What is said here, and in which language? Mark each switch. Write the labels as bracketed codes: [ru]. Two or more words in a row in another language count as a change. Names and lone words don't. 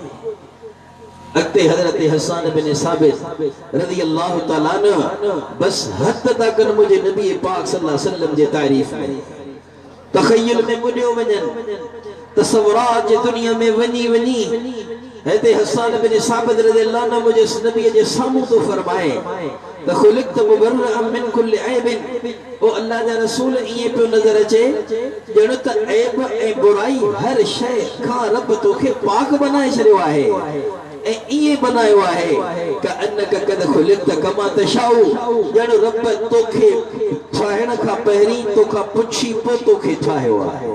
[sd] अॻिते हज़रत हसन बिन साबित [ar] رضي الله تعالى عنه [sd] बस हद था कनि मुंहिंजे नबी पाक [ar] صلى الله عليه وسلم [sd] जे तारीफ़ में। तख़य्युल में मुॾियो वञनि, तसव्वुरात जे दुनिया में वञी हैते हसन बिन साबित [ar] رضي الله عنه [sd] मुंहिंजे नबी जे साम्हूं तो फरमाए त [ar] خلقت مبرأ من كل عيب. [sd] ओ अल्लाह जा रसूल इएं पियो नज़र अचे ॼण त ऐब ऐं बुराई हर शइ खां रब तोखे पाक बनाए छॾियो आहे ऐं इएं बनायो आहे क [ar] أنك قد خلقت كما تشاء. [sd] ॼण रब तोखे ठाहिण खां पहिरीं तोखां पुछी पोइ तोखे ठाहियो आहे।